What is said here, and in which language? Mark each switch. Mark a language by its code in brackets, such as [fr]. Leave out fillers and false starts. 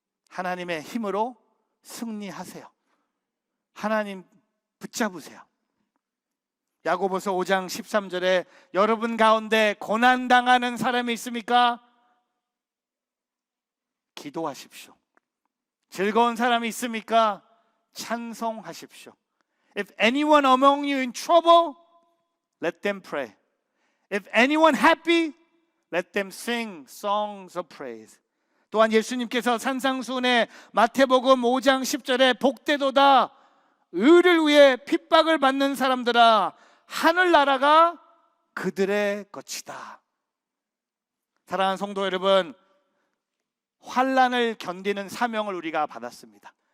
[ko] 하나님의 힘으로 승리하세요. 하나님 붙잡으세요. 야고보서 5장 13절에 여러분 가운데 고난당하는 사람이 있습니까? 기도하십시오. 즐거운 사람이 있습니까? 찬송하십시오. [en] If anyone among you in trouble, let them pray. If anyone happy, let them sing songs of praise. [ko] 또한 예수님께서 산상수훈의 마태복음 5장 10절에 복되도다 의를 위해 핍박을 받는 사람들아 하늘나라가 그들의 것이다. 사랑하는 성도 여러분, 환난을 견디는 사명을 우리가 받았습니다.